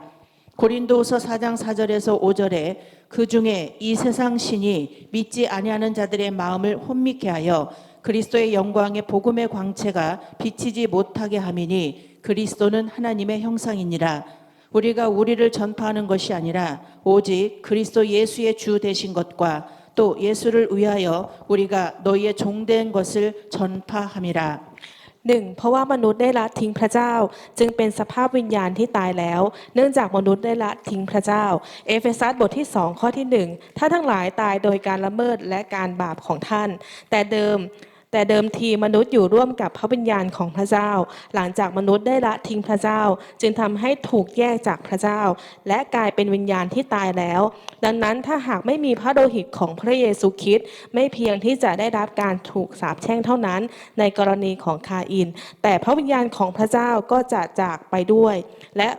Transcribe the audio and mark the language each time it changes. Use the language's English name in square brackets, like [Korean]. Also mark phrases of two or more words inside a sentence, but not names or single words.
[Korean] 고린도후서 4장 4절에서 5절에 그 중에 이 세상 신이 믿지 아니하는 자들의 마음을 혼미케 하여 그리스도의 영광의 복음의 광채가 비치지 못하게 함이니 그리스도는 하나님의 형상이니라. 우리가 우리를 전파하는 것이 아니라 오직 그리스도 예수의 주 되신 것과 또 예수를 위하여 우리가 너희의 종된 것을 전파함이라. 1. [Thai] เพราะว่ามนุษย์ได้ละทิ้งพระเจ้าจึงเป็นสภาพวิญญาณที่ตายแล้วเนื่องจากมนุษย์ได้ละทิ้งพระเจ้าเอเฟซั สบทที่2ข้อที่1ถ้าทั้งหลายตายโดยการละเมิดและการบาปของท่านแต่เดิมทีมนุษย์อยู่ร่วมกับพระวิญญาณของพระเจ้าหลังจากมนุษย์ได้ละทิ้งพระเจ้าจึงทำให้ถูกแยกจากพระเจ้าและกลายเป็นวิญญาณที่ตายแล้วดังนั้นถ้าหากไม่มีพระโลหิตของพระเยซูคริสต์ไม่เพียงที่จะได้รับการถูกสาปแช่งเท่านั้นในกรณีของคาอินแต่พระวิญญาณของพระเจ้าก็จะจากไปด้วยและ